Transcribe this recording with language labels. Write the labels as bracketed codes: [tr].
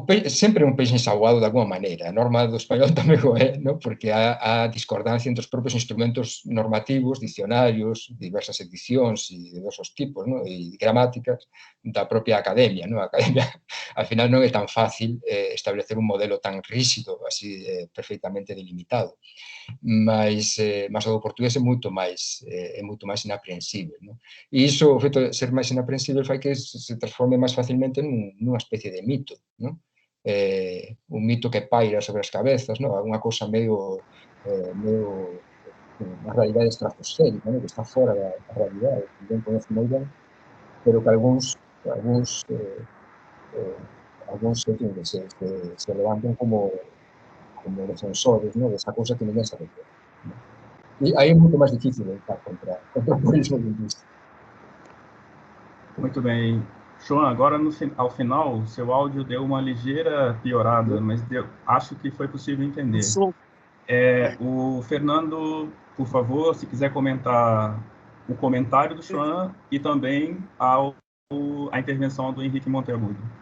[gl] Sempre un peixe ensaboado de alguma maneira. A norma do español tamén o é, porque há discordancia entre os propios instrumentos normativos, dicionarios, diversas edicións e diversos tipos, e gramáticas da propia academia. A academia, al final, non é tan fácil establecer un modelo tan rígido, así perfectamente delimitado. Mas o do portugués é moito máis inaprensible. E iso, o feito de ser máis inaprensible, fai que se transforme máis facilmente nunha especie de mito, un mito que paira sobre as cabezas, unha cousa medio unha realidade estratosférica, que está fora da realidade, que non conoce moi ben, pero que algúns se levantan como defensores desa cousa que ninguén sabe que é. E aí é moito máis difícil lutar contra o purismo lingüístico. [pt] Muito bem. João, agora ao final, seu áudio deu uma ligeira piorada, mas acho que foi possível entender. O Fernando, por favor, se quiser comentar o comentário do João e também a intervenção do Henrique Monteagudo.